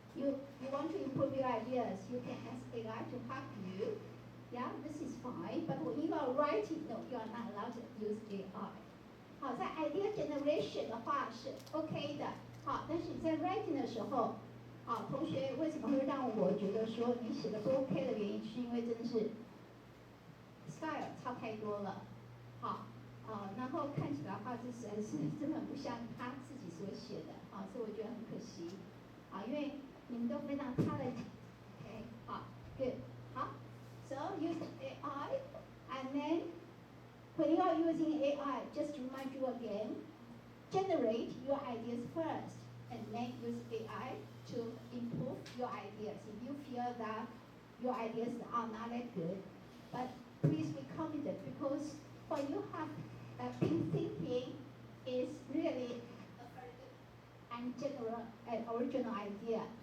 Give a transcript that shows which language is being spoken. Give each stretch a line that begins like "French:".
English: You want to improve your ideas. You can ask AI to help you. Yeah, this is fine, but when you are writing, no, you are not allowed to use AI.
Chinese: 好，在 idea generation 的话是 OK 的。好，但是你在 writing 的时候，好，同学为什么会让我觉得说你写的不 OK 的原因，是因为真的是 style 差太多了。好，然后看起来的话，这实在是根本不像他自己所写的，啊，所以我觉得很可惜。啊，因为你们都非常 talented。OK， 好 ，good， 好。
English: So use AI, and then when you are using AI, just to remind you again, generate your ideas first, and then use AI to improve your ideas. If you feel that your ideas are not that good, but please be confident because what you have been thinking is really a very good and general and original idea.